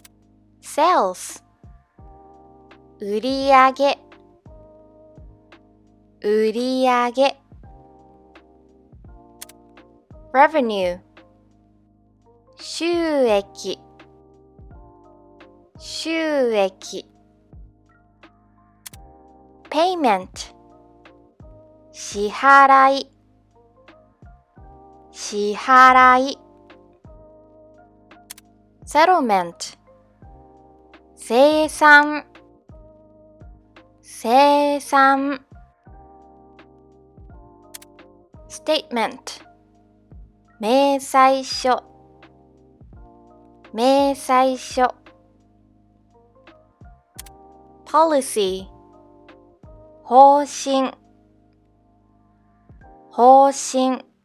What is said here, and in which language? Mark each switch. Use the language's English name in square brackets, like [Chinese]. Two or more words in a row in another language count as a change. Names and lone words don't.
[Japanese] sales 売り上げ売上 revenue 収益収益 payment 支払い支払い settlement 清算清算 statement 明細書明細書 policy 方針方針